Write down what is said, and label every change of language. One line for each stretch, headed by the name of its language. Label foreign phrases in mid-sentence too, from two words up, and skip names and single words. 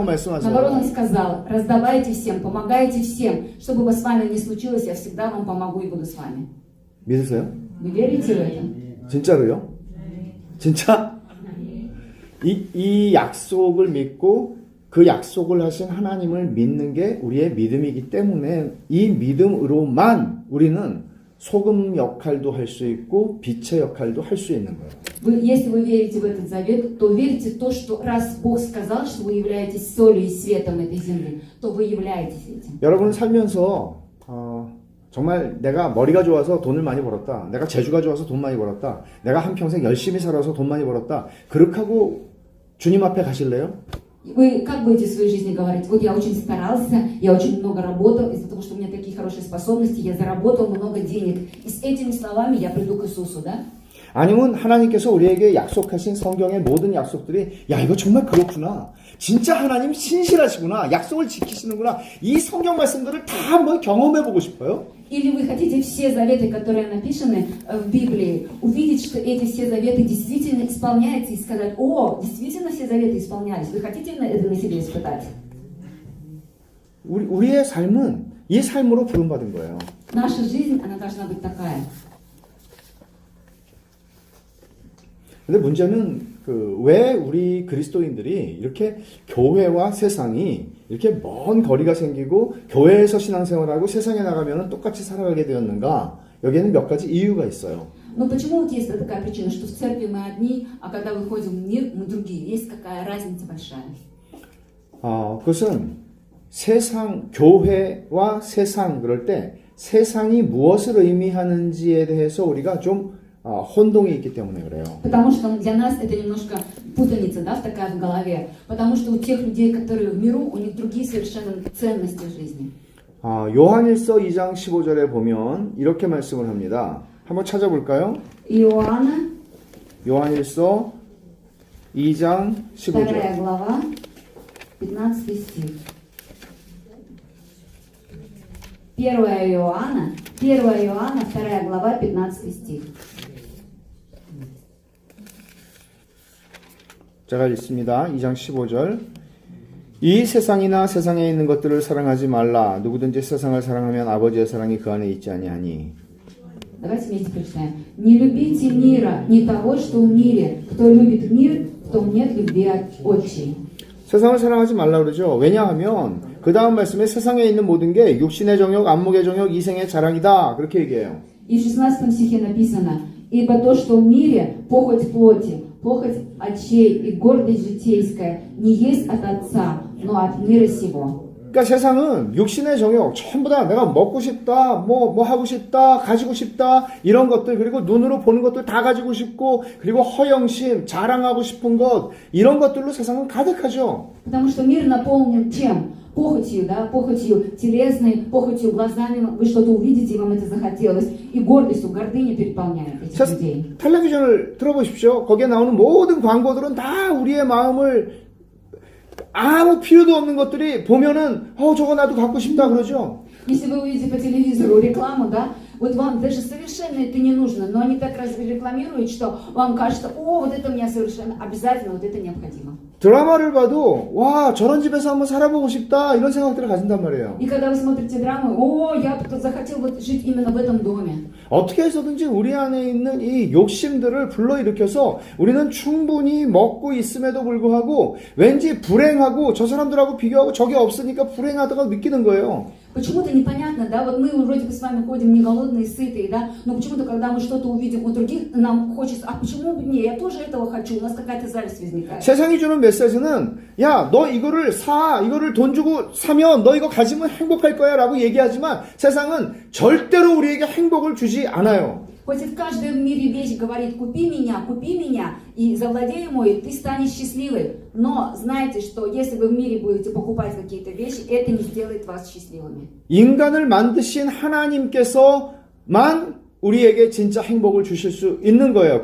Russian: Наоборот,
Korean: 말씀하세요.
Russian: он сказал, раздавайте всем, помогайте всем, что бы с вами ни случилось, я всегда вам помогу и буду с вами.
Korean: 믿으세요?
Russian: Вы верите в это?
Korean: 진짜로요? 진짜? 이 약속을 믿고 그 약속을 하신 하나님을 믿는 게 우리의 믿음이기 때문에 이 믿음으로만 우리는 소금 역할도 할 수 있고 빛의 역할도 할 수 있는 거예요.
Russian: Если вы верите в этот завет, то верьте в то, что раз Бог сказал, что вы являетесь солью и светом этой земли, то вы являетесь этим.
Korean: 여러분 살면서 정말 내가 머리가 좋아서 돈을 많이 벌었다. 내가 재주가 좋아서 돈 많이 벌었다. 내가 한평생 열심히 살아서 돈 많이 벌었다. 그렇게 하고 주님 앞에 가실래요?
Russian: Вы как будете в своей жизни говорить? Вот я очень старался, я очень много работал, из-за того, что у меня такие хорошие способности, я заработал много денег. И с этими словами я приду к Иисусу, да?
Korean: 아니면 하나님께서 우리에게 약속하신 성경의 모든 약속들이 야 이거 정말 그렇구나. 진짜 하나님 신실하시구나. 약속을 지키시는구나. 이 성경 말씀들을 다 한번 경험해보고 싶어요.
Russian: Или вы хотите все заветы, которые написаны в Библии, увидеть, что эти все заветы действительно исполняются и сказать, о, действительно все заветы исполнялись. Вы хотите это на себе испытать?
Korean: 우리의 삶은 이 삶으로 부름받은 거예요.
Russian: Наша жизнь, она должна быть такая.
Korean: 근데 문제는 왜 우리 그리스도인들이 이렇게 교회와 세상이 이렇게 먼 거리가 생기고 교회에서 신앙생활하고 세상에 나가면 똑같이 살아가게 되었는가? 여기에는 몇 가지 이유가 있어요.
Russian: Но почему вот есть такая причина, что в церкви мы одни, а когда выходим в мир, мы другие? Есть какая разница большая?
Korean: 그것은 세상, 교회와 세상 그럴 때 세상이 무엇을 의미하는지에 대해서 우리가 좀 혼동이 있기 때문에 그래요.
Russian: Потому что для нас это немножко путаница, да, такая в голове. Потому что у тех людей, которые в миру, у них другие совершенно ценности в жизни.
Korean: 요한일서 2장 15절에 보면 이렇게 말씀을 합니다. 한번 찾아볼까요?
Russian: Иоанна,
Korean: 요한일서 2장 15절.
Russian: 2 глава, 15 стих. 1 Иоанна, 2 глава, 15 стих.
Korean: 제가 읽습니다. 2장 15절. 이 세상이나 세상에 있는 것들을 사랑하지 말라. 누구든지 세상을 사랑하면 아버지의 사랑이 그 안에 있지 아니하니.
Russian: Давайте вместе прочитаем. Не любите мира, не того, что в мире. Кто любит мир, в том нет любви от отчей.
Korean: 세상을 사랑하지 말라 그러죠. 왜냐하면 그 다음 말씀에 세상에 있는 모든 게 육신의 정욕, 안목의 정욕, 이생의 자랑이다. 그렇게 얘기해요.
Russian: И в 16 стихе написано: «Ибо то, что в мире, похоть плоти, похоть очей и гордость житейская, не есть от Отца, но от мира сего».
Korean: 그러니까 세상은 육신의 정욕, 전부 다 내가 먹고 싶다, 뭐 하고 싶다, 가지고 싶다, 이런 것들, 그리고 눈으로 보는 것들 다 가지고 싶고, 그리고 허영심, 자랑하고 싶은 것, 이런 것들로 세상은 가득하죠.
Russian: Потому что мир наполнен чем? Похотью, да, похотью телесной, похотью глазами, вы что-то увидите, и вам это захотелось, и гордостью, гордыня переполняет этих людей.
Korean: 텔레비전을 들어보십시오. 거기에 나오는 모든 광고들은 다 우리의 마음을 아무 필요도 없는 것들이 보면은 저거 나도 갖고 싶다 그러죠.
Russian: Если вы увидите по телевизору рекламу, да, вот вам даже совершенно это не нужно, но они так рекламируют, что вам кажется: о, вот это мне совершенно обязательно, вот это необходимо.
Korean: 드라마를 봐도 와 저런 집에서 한번 살아보고 싶다 이런 생각들을 가진단 말이에요.
Russian: И когда вы смотрите драму: о, я бы захотел вот жить именно в этом доме.
Korean: 어떻게 해서든지 우리 안에 있는 이 욕심들을 불러일으켜서 우리는 충분히 먹고 있음에도 불구하고 왠지 불행하고 저 사람들하고 비교하고 저게 없으니까 불행하다고 느끼는 거예요.
Russian: Почему-то непонятно, да, вот мы вроде бы с вами ходим не голодные, сытые, да, но почему-то, когда мы что-то увидим у других, нам хочется: а почему бы мне, я тоже этого хочу, у нас какая-то зависть возникает.
Korean: 세상이 주는 메시지는 야, 너 이거를 사, 이거를 돈 주고 사면 너 이거 가지면 행복할 거야 라고 얘기하지만 세상은 절대로 우리에게 행복을 주지 않아요.
Russian: Хоть и в каждой в мире вещь говорит: купи меня, и завладей мой, ты станешь счастливой. Но знайте, что если вы в мире будете покупать какие-то вещи, это не сделает вас счастливыми.
Korean: 인간을 만드신 하나님께서만 우리에게 진짜 행복을 주실 수 있는 거예요.